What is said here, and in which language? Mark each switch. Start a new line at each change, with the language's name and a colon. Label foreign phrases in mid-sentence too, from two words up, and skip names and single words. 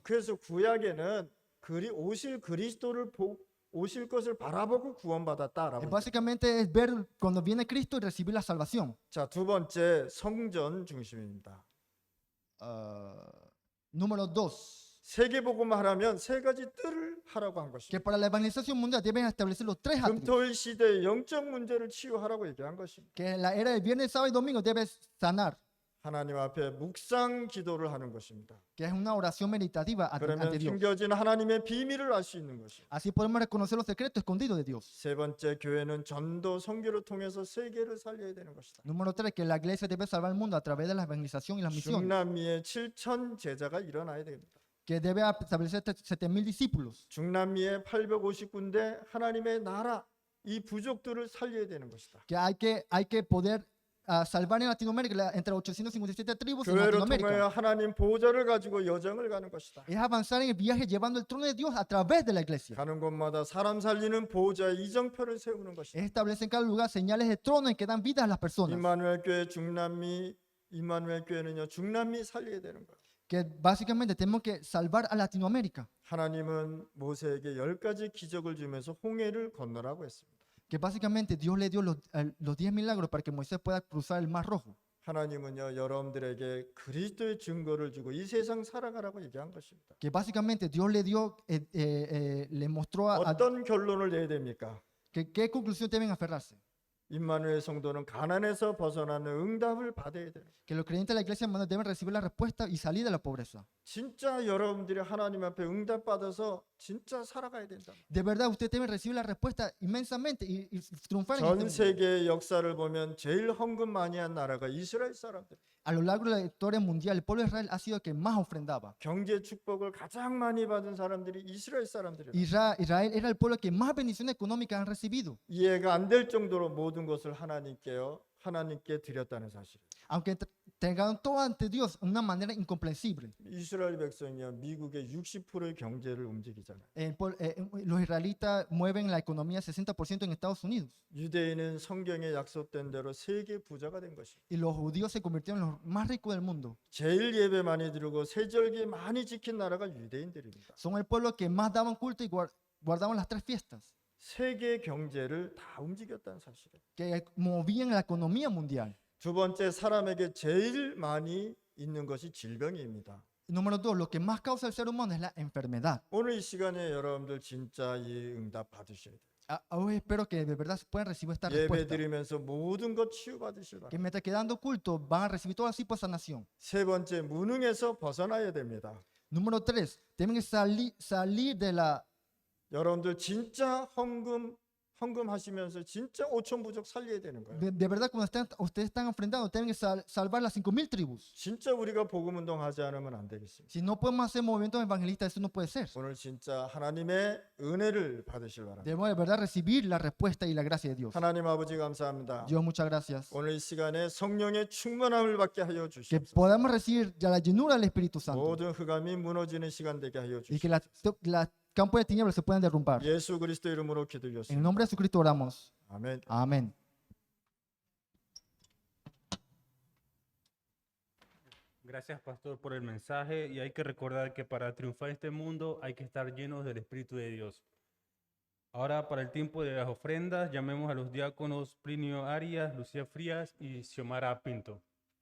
Korean: 그래서 구약에는 오실 그리스도를 오실 것을 바라보고 구원받았다라고.
Spanish: Básicamente es ver cuando viene Cristo y recibir la salvación.
Korean: 자, 두 번째 성전 중심입니다.
Spanish: Número 2.
Korean: 세계복음을 하려면 세 가지 뜰을 하라고 한
Spanish: Que
Korean: 것입니다.
Spanish: para la evangelización mundial deben establecer los 3 atrios.
Korean: 금토일 시대의 영적 문제를 치유하라고 얘기한 것입니다.
Spanish: Que en la era del viernes, sábado y domingo debe sanar.
Korean: 하나님 앞에 묵상 기도를 하는 것입니다.
Spanish: Que es una oración meditativa
Korean: 그러면
Spanish: ante Dios.
Korean: 숨겨진 하나님의 비밀을 알 수 있는 것입니다.
Spanish: Así podemos reconocer los secretos escondidos de Dios.
Korean: 세 번째, 교회는 전도 선교를 통해서 세계를 살려야 되는 것이다.
Spanish: Número 3. Que la iglesia debe salvar el mundo a través de la evangelización y las misiones.
Korean: 중남미에 7천 제자가 일어나야 됩니다.
Spanish: Que debe establecer 7,000 discípulos.
Korean: 중남미에 850군데 하나님의 나라 이 부족들을 살려야 되는 것이다.
Spanish: Que hay que poder salvar en Latinoamérica entre 857 tribus en
Korean: 교회를
Spanish: Latinoamérica.
Korean: 통하여 하나님 보좌를 가지고 여정을 가는 것이다.
Spanish: Es avanzar en el viaje llevando el trono de Dios a través de la iglesia.
Korean: 가는 곳마다 사람 살리는 보호자의 이정표를 세우는 것이다.
Spanish: Es establecer en cada lugar señales de trono en que dan vida a las personas.
Korean: 임마누엘 교회 중남미 임마누엘 교회는요 중남미 살려야 되는 거예요.
Spanish: Que básicamente tenemos que salvar a Latinoamérica.
Korean: 하나님은 모세에게 10가지 기적을 주면서 홍해를 건너라고 했습니다.
Spanish: Que básicamente Dios le dio los 10 milagros para que Moisés pueda cruzar el Mar Rojo.
Korean: 하나님은요 여러분들에게 그리스도의 증거를 주고 이 세상 살아가라고 얘기한 것입니다.
Spanish: Que básicamente Dios le dio, le mostró
Korean: 어떤 결론을 내야 됩니까?
Spanish: que qué conclusión deben aferrarse.
Korean: 임마누엘 성도는 가난에서 벗어나는 응답을 받아야 돼요.
Spanish: Que los creyentes de la iglesia hermano, deben recibir la respuesta y salir de la pobreza.
Korean: 진짜 여러분들이 하나님 앞에 응답 받아서 진짜 살아가야 된다.
Spanish: De verdad, ustedes deben recibir la respuesta inmensamente y triunfar en
Korean: 전
Spanish: este mundo.
Korean: 세계의 역사를 보면 제일 헌금 많이 한 나라가 이스라엘 사람들.
Spanish: A lo largo de la historia mundial, el pueblo de Israel ha sido el que más ofrendaba.
Korean: 경제 축복을 가장 많이 받은 사람들이 이스라엘 사람들이에요.
Spanish: Israel era el pueblo que más bendiciones económicas han recibido.
Korean: 이해가 안 될 정도로 모든 것을 하나님께 드렸다는 사실.
Spanish: Aunque entregaron todo ante Dios de una manera incomprensible.
Korean: 이스라엘 백성이요 미국의 60%의 경제를 움직이잖아요.
Spanish: Los israelitas mueven la economía 60% en Estados Unidos.
Korean: 유대인은 성경에 약속된 대로 세계 부자가 된 것입니다.
Spanish: Y los judíos se convirtieron en los más ricos del mundo.
Korean: 제일 예배 많이 드리고 세절기 많이 지킨 나라가 유대인들입니다.
Spanish: Son el pueblo que más daban culto y guardaban las 3 fiestas.
Korean: 세계 경제를 다 움직였다는 사실이에요.
Spanish: Que movían la economía mundial.
Korean: 두 번째, 사람에게 제일 많이 있는 것이 질병입니다.
Spanish: Y número 2, lo que más causa el ser humano es la enfermedad.
Korean: 오늘 이 시간에 여러분들 진짜 이 응답 받으셔야 돼요.
Spanish: Hoy espero que de verdad puedan recibir esta
Korean: 예배
Spanish: respuesta.
Korean: 드리면서 모든 것 치유 받으실
Spanish: Que
Korean: 바랍니다.
Spanish: mientras que dando culto van a recibir todo tipo de sanación.
Korean: 세 번째, 무능에서 벗어나야 됩니다.
Spanish: Número 3, tienen que salir de la...
Korean: 여러분들 진짜 헌금하시면서 진짜 5천 부족 살려야 되는 거예요.
Spanish: De verdad, cuando ustedes están enfrentando, tienen que salvar las 5,000 tribus.
Korean: 진짜 우리가 복음 운동하지 않으면 안 되겠습니다.
Spanish: Si no podemos hacer movimientos evangelistas, eso no puede ser.
Korean: 오늘 진짜 하나님의 은혜를 받으실 바랍니다.
Spanish: Debemos de verdad recibir la respuesta y la gracia de Dios.
Korean: 하나님 아버지 감사합니다.
Spanish: Dios, muchas gracias.
Korean: 오늘 이 시간에 성령의 충만함을 받게 하여
Spanish: Que
Korean: 주시옵소서.
Spanish: podamos recibir ya la llenura del Espíritu Santo.
Korean: 모든 흑암이 무너지는 시간 되게 하여
Spanish: Y que
Korean: 주시옵소서.
Spanish: las campos de tinieblas se puedan derrumbar.
Korean: 예수 그리스도 이름으로
Spanish: En el
Korean: 기도드렸습니다.
Spanish: nombre de Jesucristo oramos.
Korean: 아멘.
Spanish: Amén. Gracias, pastor, por el mensaje. Y hay que recordar que para triunfar en este mundo hay que estar llenos del Espíritu de Dios. Ahora, para el tiempo de las ofrendas, llamemos a los diáconos Plinio Arias, Lucía Frías y Xiomara Pinto.